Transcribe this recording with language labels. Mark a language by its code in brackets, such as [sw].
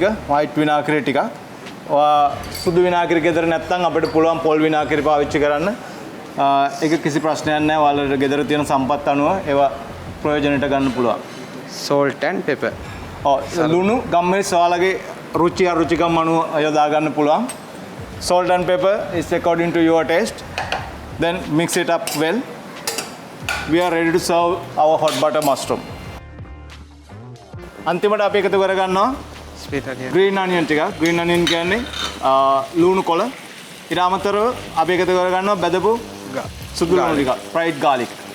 [si] white විනාගිරි ටිකක්. සුදු විනාගිරි ගෙදර නැත්නම් අපිට පුළුවන් පොල් විනාගිරි පාවිච්චි කරන්න. ඒක කිසි ප්‍රශ්නයක් නැහැ. ඔයාලට ගෙදර තියෙන සම්පත් අනුව ඒවා ප්‍රයෝජනෙට ගන්න පුළුවන්. [en] salt and pepper. [si] ලුණු ගම්මිරිස් ඔයාලගේ රුචි අරුචිකම් අනුව යොදා ගන්න පුළුවන්. [en] Salt and pepper is according to your taste. Then mix it up well. We are ready to serve our hot butter mushroom. [si] අන්තිමට අපි එකතු කරගන්නවා green onion ටික. green onion කියන්නේ ලුණු කොළ. ඊට අමතරව අපි එකතු කරගන්නවා බෙදපු සුදු ලුණු ටික, fried garlic.